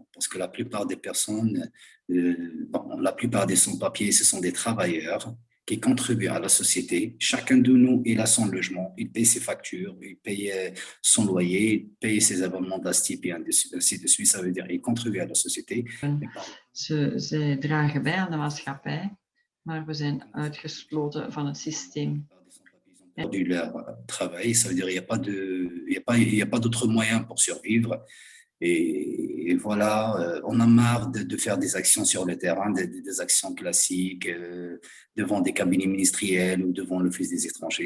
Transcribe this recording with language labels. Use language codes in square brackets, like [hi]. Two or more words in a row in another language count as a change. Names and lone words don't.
[fr] Parce que la plupart des personnes, la plupart des sans-papiers, ce sont des travailleurs qui contribuent à la société. Chacun de nous, il a son logement, il paye ses factures, il paye son loyer, il paye ses abonnements d'ASTIP et ainsi de suite. Ça veut dire qu'il contribue à la société. [nl] Ze dragen bij aan de maatschappij, maar we zijn uitgesloten van het systeem. [fr] Perdu leur travail, ça veut dire qu'il n'y a pas il y a pas d'autres moyens pour survivre. Et voilà, on a marre de faire des actions sur le terrain, des actions classiques devant des cabinets ministériels ou devant l'Office des étrangers.